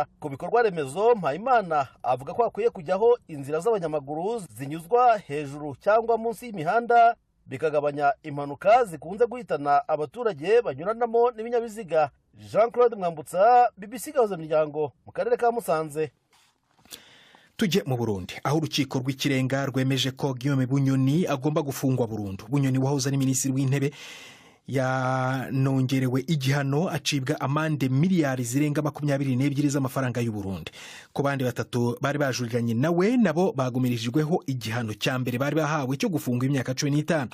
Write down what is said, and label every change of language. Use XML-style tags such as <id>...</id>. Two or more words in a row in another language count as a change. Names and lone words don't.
<rw>Ku bikorwa remezo, Mpayimana avuga ko hakwiye kujyaho inzira z'abanyamaguru zinyuzwa hejuru cyangwa munsi y'imihanda, bikagabanya impanuka zikunze guhitana abaturage banyuranamo n'ibinyabiziga. Jean Claude Mwambutsa, BBC Gahuza Miryango, mu karere ka Musanze. Tujye mu Burundi aho urukiko rw'ikirenga rwemeje ko Guillaume Bunyoni agomba gufungwa burundu. Bunyoni wahoze ari minisitiri w'intebe yanongerewe igihano, acibwa amande miliyari zirenga 22 z'amafaranga y'u Burundi. Ku bandi batatu bari bajuriranye nawe nabo bagumirijweho igihano cya mbere bari bahawe cyo gufunga imyaka 15.</rw>